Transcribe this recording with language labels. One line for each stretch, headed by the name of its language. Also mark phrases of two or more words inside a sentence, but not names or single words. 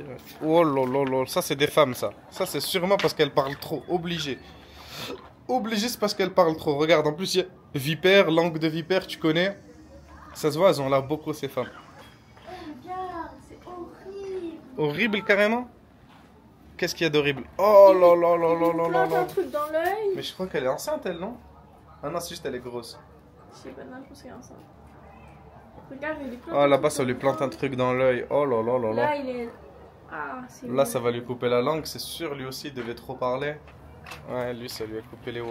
French: Oh lolo, ça c'est des femmes, ça. Ça c'est sûrement parce qu'elles parlent trop, obligé. Obligé, c'est parce qu'elles parlent trop. Regarde, en plus, il y a vipère, langue de vipère, tu connais. Ça se voit, elles ont l'air beaucoup, ces femmes. Oh, regarde, c'est horrible. Horrible, carrément? Qu'est-ce qu'il y a d'horrible? Oh là là là là là là Il là. un truc dans l'œil. Mais je crois qu'elle est enceinte, elle, non? Ah non, c'est juste elle est grosse. Je sais pas, non, je pense qu'elle est enceinte. Regarde, il est plein. Oh, là-bas, ça lui plante un truc dans l'œil. Oh là là là là. Là, il est. Ah, c'est. Là, ça va lui couper la langue, c'est sûr. Lui aussi, il devait trop parler. Ouais, lui, ça lui a coupé les...